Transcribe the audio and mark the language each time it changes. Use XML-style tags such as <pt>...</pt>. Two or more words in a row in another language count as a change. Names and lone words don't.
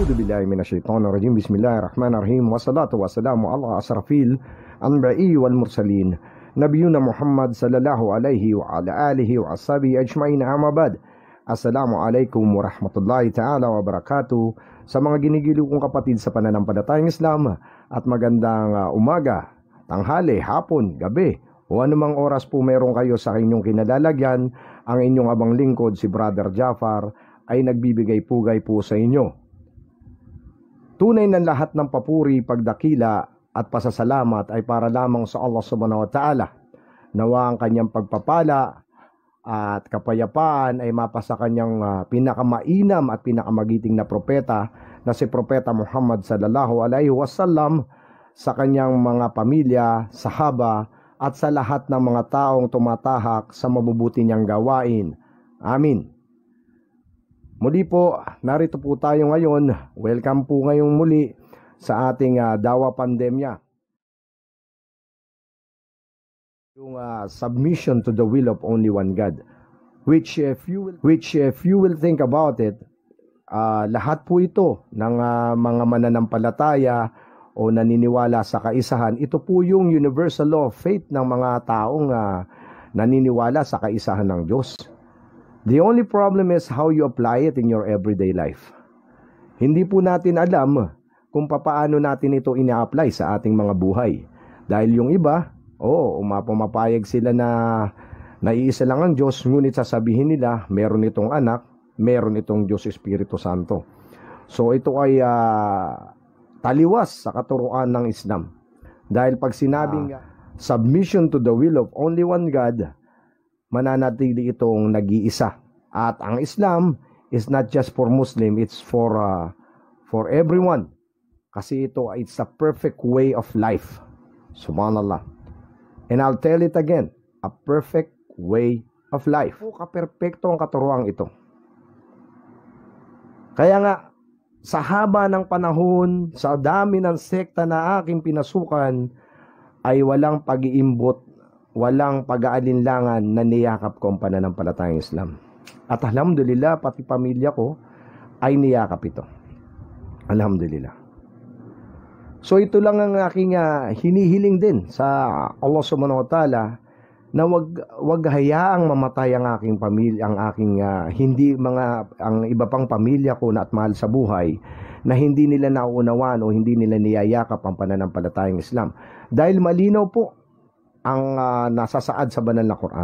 <ar>بالله من الشيطان الرجيم. بسم الله الرحمن الرحيم. والصلاة والسلام على أشرف الأنبياء والمرسلين. نبينا محمد صلى الله عليه وعلى آله وأصحابه أجمعين، أما بعد. السلام عليكم ورحمة الله تعالى وبركاته.</ar> <tl>Sa mga ginigiliw kong kapatid sa pananampalatayang Islam, at magandang umaga, tanghali, hapon, gabi, o anumang oras po meron kayo sa inyong kinalalagyan. Ang inyong abang lingkod, si Brother Jafar, ay nagbibigay pugay po sa inyo. Tunay na lahat ng papuri, pagdakila at pasasalamat ay para lamang sa</tl> <ar>الله سبحانه وتعالى.</ar> <tl>Nawa ang kanyang pagpapala at kapayapaan ay mapasa kanyang pinakamainam at pinakamagiting na propeta na si Propeta Muhammad</tl> <ar>صلى الله عليه وسلم,</ar> <tl>sa kanyang mga pamilya, sahaba at sa lahat ng mga taong tumatahak sa mabubuti niyang gawain. Amin. Muli po, narito po tayo ngayon. Welcome po ngayong muli sa ating dawa pandemya.</tl> <en>Yung submission to the will of only one God. Which if you will think about it,</en> <tl>lahat po ito ng mga mananampalataya o naniniwala sa kaisahan, ito po yung</tl> <en>universal law of faith</en> <tl>ng mga taong naniniwala sa kaisahan ng Diyos.</tl> <en>The only problem is how you apply it in your everyday life.</en> <tl>Hindi po natin alam kung paano natin ito ina-apply sa ating mga buhay. Dahil yung iba, pumapayag sila na naiisa lang ang Diyos, ngunit sasabihin nila, meron itong anak, meron itong Diyos Espiritu Santo. So ito ay taliwas sa katuruan ng Islam. Dahil pag sinabing</tl> <en>submission to the will of only one God,</en> <tl>mananatili itong nag-iisa. At ang</tl> <en>Islam is not just for Muslim, it's for everyone. Kasi it's a perfect way of life. Subhanallah. And I'll tell it again, a perfect way of life.</en> <tl>Kaperpekto ang katuruan ito. Kaya nga, sa haba ng panahon, sa dami ng sekta na aking pinasukan, ay walang pag-iimbot, walang pag-aalinlangan na niyakap ko ang pananampalatayang Islam. At alhamdulillah, pati pamilya ko ay niyakap ito. Alhamdulillah. So ito lang ang aking hinihiling din sa</tl> <ar>الله سبحانه وتعالى,</ar> <tl>na wag hayaang mamatay ang aking pamilya, ang iba pang pamilya ko na at mahal sa buhay, na hindi nila nauunawaan o hindi nila niyayakap ang pananampalatayang Islam. Dahil malinaw po ang nasasaad sa banal na Quran.</tl>